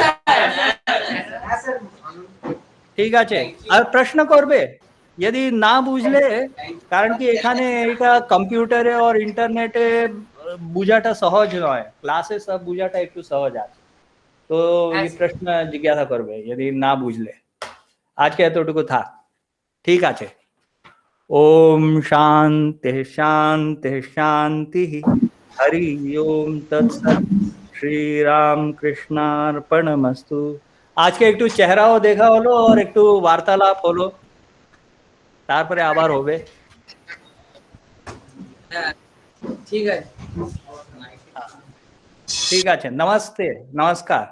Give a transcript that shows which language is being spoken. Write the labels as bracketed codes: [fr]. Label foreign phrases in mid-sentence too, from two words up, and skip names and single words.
[bn] ঠিক আছে, আর প্রশ্ন করবে যদি না বুঝলে, কারণ কি এখানে এটা কম্পিউটারে আর ইন্টারনেটে বুঝাটা সহজ নয়, ক্লাসে সব বুঝাটা একটু সহজ আছে। তো এই প্রশ্ন জিজ্ঞাসা করবে যদি না বুঝলে। আজকে এতটুকু থাক, ঠিক আছে। [sa] ओम शांति शांति शांति, हरि ओम तत्सत, श्री राम कृष्णार्पणमस्तु। [bn] আজকে একটু চেহারাও দেখা হলো আর একটু বার্তালাপ হলো, তারপরে আবার হবে। ঠিক আছে, ঠিক আছে, নমস্তে, নমস্কার।